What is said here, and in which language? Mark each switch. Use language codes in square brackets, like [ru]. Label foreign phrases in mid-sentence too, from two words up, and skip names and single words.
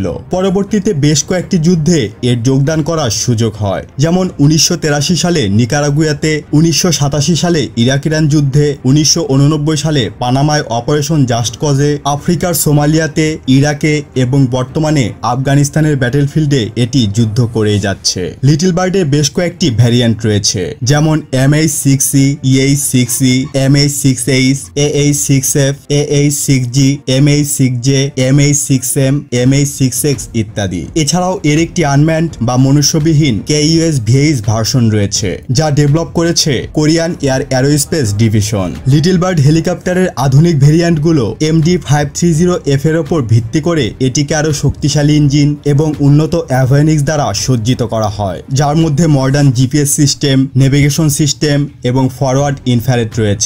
[bn] পরবর্তীতে বেশ কয়েকটি যুদ্ধে এর যোগদান করার সুযোগ হয়, যেমন 1983 সালে নিকারাগুয়াতে, 1987 সালে ইরাক ইরান যুদ্ধে, 1989 সালে পানামায় অপারেশন জাস্ট কজে, আফ্রিকার সোমালিয়াতে, ইরাকে এবং বর্তমানে আফগানিস্তানের ব্যাটেলফিল্ডে এটি যুদ্ধ করে যাচ্ছে। লিটল বার্ডের বেশ কয়েকটি ভ্যারিয়েন্ট রয়েছে, যেমন MH-6E, EH-6E, MH-6H, AH-6F, AH-6G, MH-6J, MH-6M, MH-6X ইত্যাদি। এছাড়াও এর একটি আনম্যান্ড বা মনুষ্যবিহীন KUSVH ভার্সন রয়েছে, যা ডেভেলপ করেছে কোরিয়ান এয়ার অ্যারোস্পেস ডিভিশন। লিটল বার্ড হেলিকপ্টারের হেলিকপ্টারের আধুনিক ভেরিয়েন্টগুলো MD-530F এর ওপর ভিত্তি করে এটিকে আরও শক্তিশালী ইঞ্জিন এবং উন্নত অ্যাভিওনিক্স দ্বারা সজ্জিত করা হয়, যার মধ্যে [en] modern GPS system, navigation system [bn] এবং [en] forward infrared [bn] রয়েছে।